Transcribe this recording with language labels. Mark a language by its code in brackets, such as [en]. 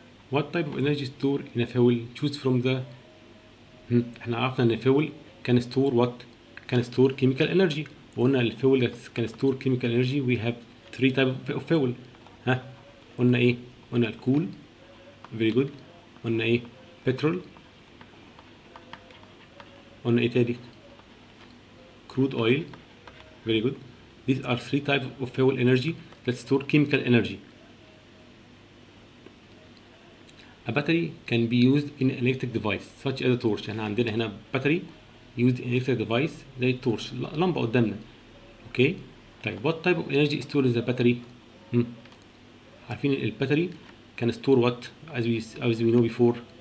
[en] What type of energy store in a fuel? Choose from the [ar] احنا عرفنا ان [en] fuel can store what? Can store chemical energy. [ar] وقلنا الفيول [en] that can store chemical energy we have three types of fuel. [ar] قلنا ايه؟ قلنا الكول, [en] very good. [ar] قلنا ايه؟ petrol. قلنا ايه تاني؟ [en] crude oil, very good. These are three types of fuel energy that store chemical energy. A battery can be used in an electric device such as a torch. [ar] احنا عندنا هنا [en] battery used in electric device [ar] زي التورش, لمبة قدامنا. اوكي. طيب [en] what type of energy stored in the battery? [ar] عارفين الباتري [en] can store what as we know before?